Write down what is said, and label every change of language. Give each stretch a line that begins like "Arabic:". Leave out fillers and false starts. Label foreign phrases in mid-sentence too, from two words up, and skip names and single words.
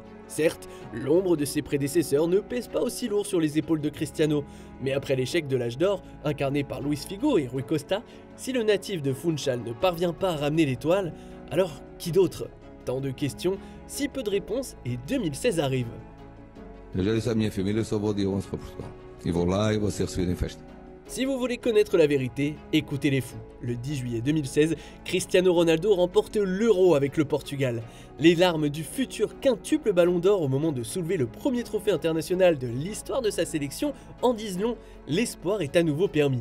French: Certes, l'ombre de ses prédécesseurs ne pèse pas aussi lourd sur les épaules de Cristiano, mais après l'échec de l'âge d'or, incarné par Luis Figo et Rui Costa, si le natif de Funchal ne parvient pas à ramener l'étoile, alors qui d'autre? Tant de questions, si peu de réponses, et 2016 arrive.
Portuguese: Eu já disse à minha família, eu só vou dia 11 para Portugal. E vou lá e vou ser recebido em festa.
French: Si vous voulez connaître la vérité, écoutez les fous. Le 10 juillet 2016, Cristiano Ronaldo remporte l'Euro avec le Portugal. Les larmes du futur quintuple ballon d'or au moment de soulever le premier trophée international de l'histoire de sa sélection en disent long, l'espoir est à nouveau permis.